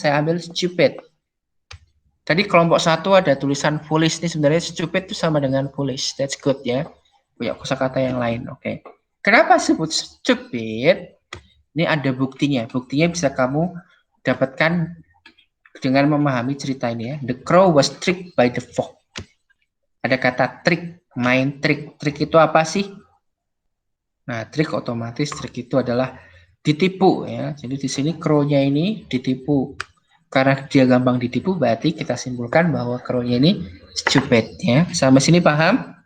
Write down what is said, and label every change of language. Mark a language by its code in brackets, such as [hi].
[id] Saya ambil stupid. Tadi kelompok 1 ada tulisan foolish, nih sebenarnya stupid itu sama dengan foolish. [en] That's good [id] ya. Punya kosakata yang lain. Oke. Kenapa sebut stupid? Ini ada buktinya. Buktinya bisa kamu dapatkan dengan memahami cerita ini ya. [en] The crow was tricked by the fox. [id] Ada kata trick, main trick. Trick itu apa sih? Nah, trick otomatis trick itu adalah ditipu ya. Jadi di sini crow-nya ini ditipu. Karena dia gampang ditipu, berarti kita simpulkan bahwa crow-nya ini stupid ya. Sampai sini paham?